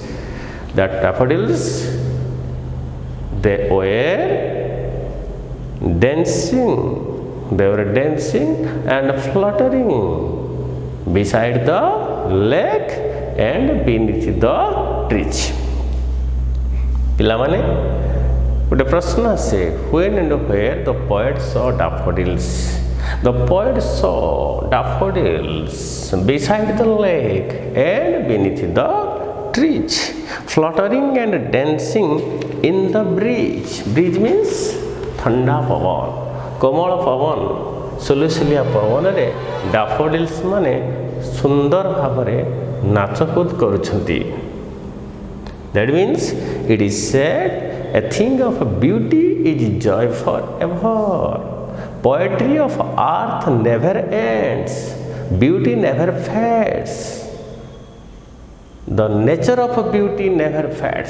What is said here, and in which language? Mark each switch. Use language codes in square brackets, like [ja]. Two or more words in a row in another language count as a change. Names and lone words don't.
[en] That daffodils, they were dancing and fluttering beside the lake and beneath the trees. [or] ପିଲାମାନେ ଗୋଟେ ପ୍ରଶ୍ନ ଆସେ, [en] when and where the poet saw daffodils? The poet saw daffodils beside the lake and beneath the trees, fluttering and dancing in the breeze. Breeze means [or] ଥଣ୍ଡା ପବନ, କୋମଳ ପବନ, ସୁଲୁସୁଲିଆ ପବନରେ daffodils ମାନେ ସୁନ୍ଦର ଭାବରେ ନାଚକୁଦ କରୁଛନ୍ତି. [en] That means it is said a thing of beauty is joy forever. Poetry of earth never ends. Beauty never fades. The nature of beauty never fades.